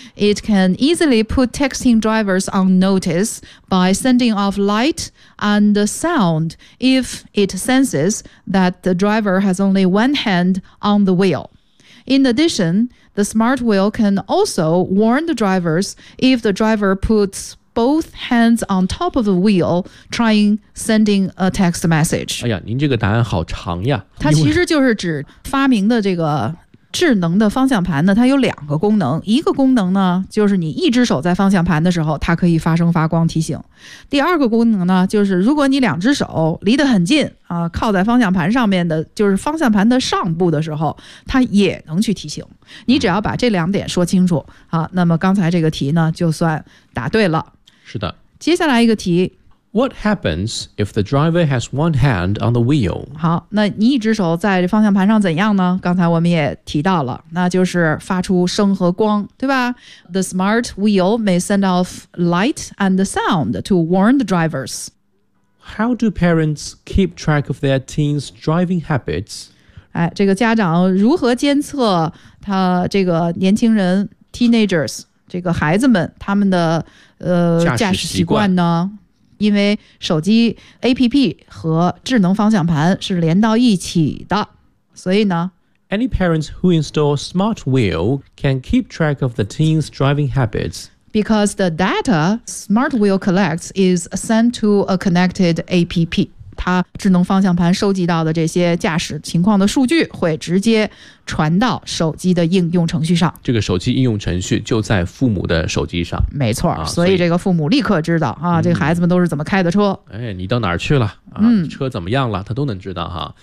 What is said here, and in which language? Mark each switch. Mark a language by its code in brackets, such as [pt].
[en] It can easily put texting drivers on notice by sending off light and sound if it senses that the driver has only one hand on the wheel. In addition, the smart wheel can also warn the drivers if the driver putsBoth hands on top of the wheel, trying sending a text message. [zh] 哎呀，您这个答案好长呀！它其实就是指发明的这个智能的方向盘呢，它有两个功能。一个功能呢，就是你一只手在方向盘的时候，它可以发声发光提醒；第二个功能呢，就是如果你两只手离得很近啊，靠在方向盘上面的，就是方向盘的上部的时候，它也能去提醒。你只要把这两点说清楚啊，那么刚才这个题呢，就算答对了。是的，接下来一个题 [en] What happens if the driver has one hand on the wheel? [zh] 好，那你一只手在方向盘上怎样呢？刚才我们也提到了，那就是发出声和光，对吧？ [en] The smart wheel may send off light and sound to warn the drivers. How do parents keep track of their teens' driving habits? [zh] 哎，这个家长如何监测他这个年轻人 teenagers 这个孩子们他们的驾驶习惯呢？因为手机 APP 和智能方向盘是连到一起的，所以呢 [en] ，Any parents who install smart wheel can keep track of the teen's driving habits because the data smart wheel collects is sent to a connected APP. [zh] 它智能方向盘收集到的这些驾驶情况的数据会直接传到手机的应用程序上，这个手机应用程序就在父母的手机上，没错、啊、所以这个父母立刻知道啊、这个孩子们都是怎么开的车，哎，你到哪儿去了、车怎么样了，他都能知道哈。